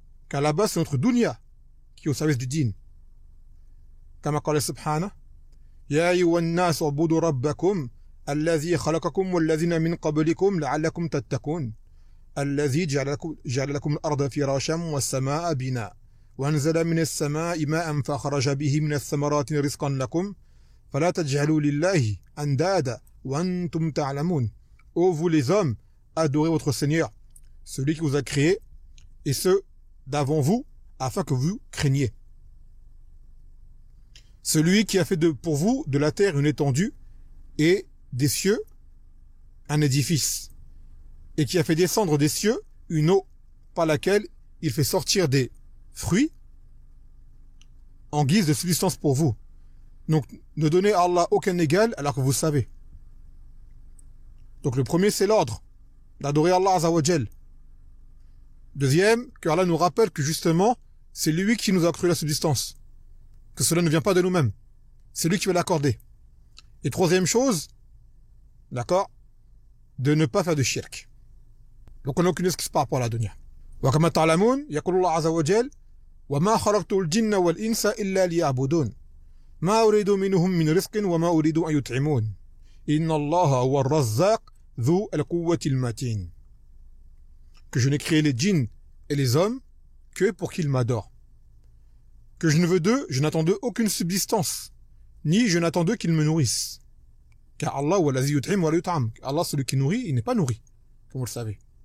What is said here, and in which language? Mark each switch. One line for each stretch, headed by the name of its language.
French: Car là-bas, c'est notre dunya qui est au service du din. Comme
Arabic: قال سبحانه يا أيها الناس اعبدوا ربكم الذي خلقكم والذين من قبلكم لعلكم تتقون الذي جعل لكم الأرض فراشا والسماء بناء وأنزل من السماء ماء فخرج به من الثمرات رزقا لكم فلا تجعلوا لله أندادا وأنتم تعلمون.
French: Ô vous les hommes, adorez votre Seigneur, celui qui vous a créé, et ceux d'avant vous, afin que vous craigniez. Celui qui a fait pour vous de la terre une étendue et des cieux un édifice, et qui a fait descendre des cieux une eau par laquelle il fait sortir des fruits en guise de subsistance pour vous. Donc, ne donnez à Allah aucun égal alors que vous savez. Donc, le premier, c'est l'ordre d'adorer Allah Azzawajal. Deuxième, que Allah nous rappelle que justement, c'est lui qui nous a créé la subsistance. Que cela ne vient pas de nous-mêmes. C'est lui qui va l'accorder. Et troisième chose, d'accord, de ne pas faire de shirk. Donc, on n'a aucune excuse par rapport à la dunya.
Arabic: Wa kama ta'lamun, yaqulu Allah Azzawajal, وما خلقت الجن والإنس إلا ليعبدون ما أريد منهم من رزق وما أريد أن يطعمون إن الله هو الرزاق ذو القوة المتين.
French: Que je n'ai créé les djinns et les hommes que pour qu'ils m'adorent. Que je ne veux d'eux, je n'attends d'eux aucune subsistance, ni je n'attends d'eux qu'ils me nourrissent. Car
Arabic: Allah huwa allazi yut'im wa la yut'am.
French: Allah, celui qui nourrit, il n'est pas nourri, comme vous le savez.